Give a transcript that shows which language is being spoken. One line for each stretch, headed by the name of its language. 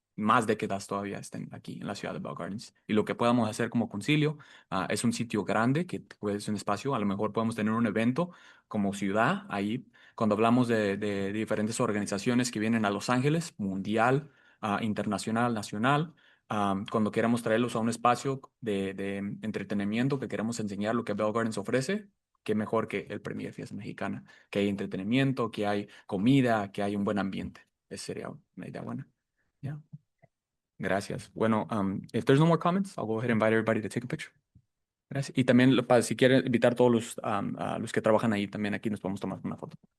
Spanish: más décadas todavía estén aquí en la ciudad de Bell Gardens. Y lo que podamos hacer como concilio, es un sitio grande, que puede ser un espacio, a lo mejor podemos tener un evento como ciudad ahí, cuando hablamos de diferentes organizaciones que vienen a Los Ángeles, mundial, internacional, nacional, cuando queramos traerlos a un espacio de entretenimiento, que queremos enseñar lo que Bell Gardens ofrece, qué mejor que el Premier Fiesta Mexicana, que hay entretenimiento, que hay comida, que hay un buen ambiente. Esa sería una idea buena. Yeah. Gracias.
English: Bueno, if there's no more comments, I'll go ahead and invite everybody to take a picture.
Spanish: Gracias. Y también, si quieren invitar a todos los que trabajan ahí, también aquí nos podemos tomar una foto.